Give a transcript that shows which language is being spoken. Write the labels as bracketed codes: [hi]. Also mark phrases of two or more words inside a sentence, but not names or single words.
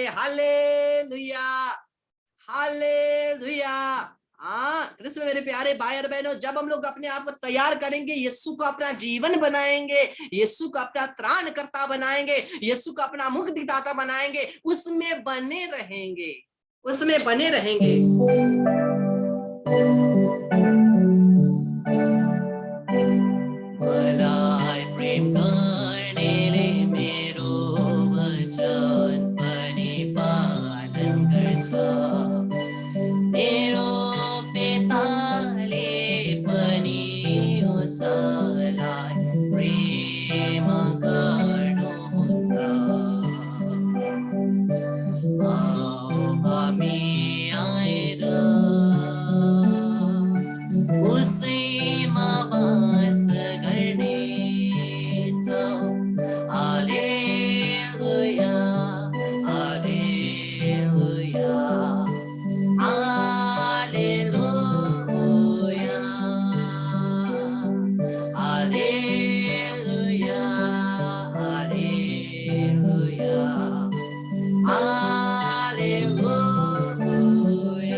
[hi] हालेलुया, हालेलुया। हाँ कृष्ण मेरे प्यारे भाई और बहनों, जब हम लोग अपने आप को तैयार करेंगे, यीशु को अपना जीवन बनाएंगे, यीशु को अपना त्राणकर्ता बनाएंगे, यीशु को अपना मुक्तिदाता बनाएंगे, उसमें बने रहेंगे, उसमें बने रहेंगे। [ne] मलाई प्रेम गर्नेले मेरो वचन पनि पालन गर्छ, मेरो पिताले पनि उसलाई प्रेम गर्नुहुन्छ। आओ हामी आएर उसैमा वास गर्नेछौँ। हालेलुया, हालेलुया, हालेलुया, हालेलुया, हालेलुया, हालेलुया।